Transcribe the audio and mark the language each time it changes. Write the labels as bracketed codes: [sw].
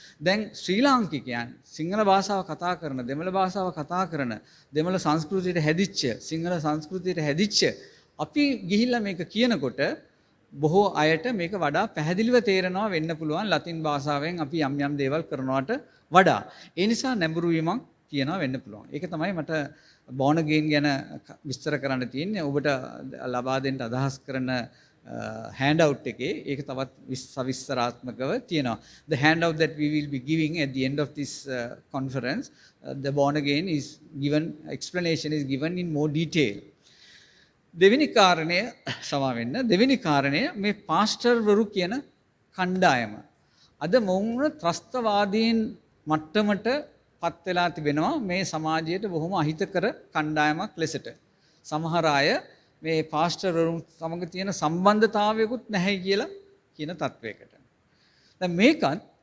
[si] දැන් ශ්‍රී ලාංකිකයන් සිංහල භාෂාව කතා කරන, දෙමළ භාෂාව කතා කරන, දෙමළ සංස්කෘතියට හැදිච්ච, සිංහල සංස්කෘතියට හැදිච්ච අපි ගිහිල්ලා මේක කියනකොට බොහෝ අයට මේක වඩා පැහැදිලිව තේරෙනවා වෙන්න පුළුවන් ලතින් භාෂාවෙන් අපි යම් යම් දේවල් කරනවට වඩා. ඒ නිසා නැඹුරු වීමක් තියනවා වෙන්න පුළුවන්. ඒක තමයි මට born again ගැන විස්තර කරන්න තියෙන්නේ. ඔබට ලබා දෙන්න අදහස් කරන handout එකේ ඒක තවත් සවිස්තරාත්මකව තියෙනවා. [en] The handout that we will be giving at the end of this conference, the born again is given, explanation is given in more detail. [si] දෙවෙනි කාරණය සමාවෙන්න. දෙවෙනි කාරණය මේ පාස්ටර්වරු කියන කණ්ඩායම. අද මොවුන් ත්‍රස්තවාදීන් මට්ටමට පත් වෙලා තිබෙනවා මේ සමාජයට බොහොම අහිතකර කණ්ඩායමක් ලෙසට. සමහර අය මේ පාස්ටර්වරුන් සමග තියෙන සම්බන්ධතාවයකුත් නැහැ කියලා කියන තත්වයකට. දැන් මේකත්